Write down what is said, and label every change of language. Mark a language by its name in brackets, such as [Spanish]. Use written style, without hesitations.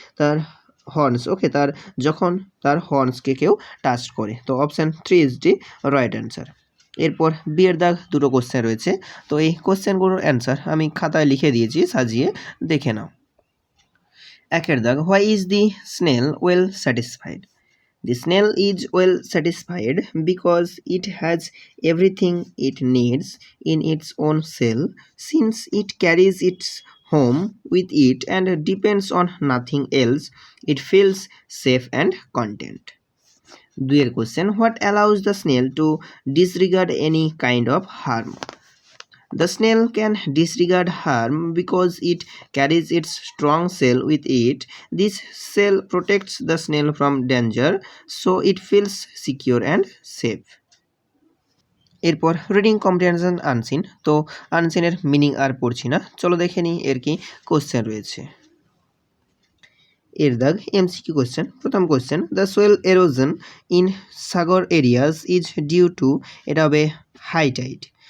[Bangla] তার হর্নস। ওকে, যখন তার হর্নসকে কেউ টাচ করে। তো [English] Option 3 is the right answer. [Bangla] এরপর বিয়ের দাগ দুটো কোশ্চেন রয়েছে। তো এই কোশ্চেনগুলোর অ্যান্সার আমি খাতায় লিখে দিয়েছি, সাজিয়ে দেখে নাও। একের দাগ, [English] Why is the snail well satisfied? The snail is well satisfied because it has everything it needs in its own cell, since it carries its home with it and depends on nothing else. It feels safe and content. [Bangla] দুইয়ের question, [English] What allows the snail to disregard any kind of harm? The snail can disregard harm because it carries its strong cell with it. This cell protects the snail from danger, so it feels secure and safe. [Bangla] এরপর reading comprehension unseen. তো আনসিনের meaning আর পড়ছি না, চলো দেখে নিই এর কি question রয়েছে। এর দাগ এমসিকিউ কোশ্চেন। প্রথম question, [English] the soil erosion in Sagar areas is due to, [Bangla] এটা হবে [English] High tide.